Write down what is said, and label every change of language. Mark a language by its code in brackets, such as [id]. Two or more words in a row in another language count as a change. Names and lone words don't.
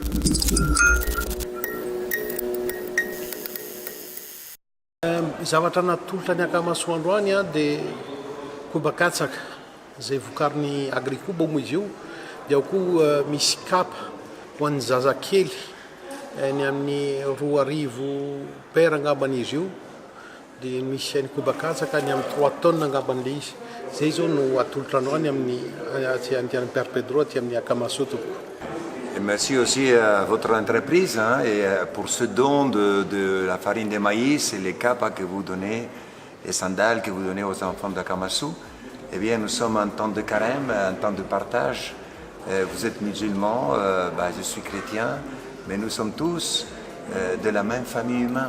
[mg] Zavatra natolotra ny akamasoandro any a dia kobakatsaka zay vokariny agrikoba moa izy io, dia ao koa misy kapa ho an'ny zazakely ny amin'ny 2,000 paire angamban'izy io, dia misy any kobakatsaka ny amin'ny 3 tonnes angamban'ilay izy. Zay zao no atolotra andro any amin'ny andian'ny Père Pedro aty amin'ny Akamaso. [fr] Et merci aussi à votre entreprise et pour ce don de la farine de maïs et les capas que vous donnez, les sandales que vous donnez aux enfants d'Akamasu. Eh bien, nous sommes en temps de carême, en temps de partage. Vous êtes musulmans, je suis chrétien, mais nous sommes tous de la même famille humaine.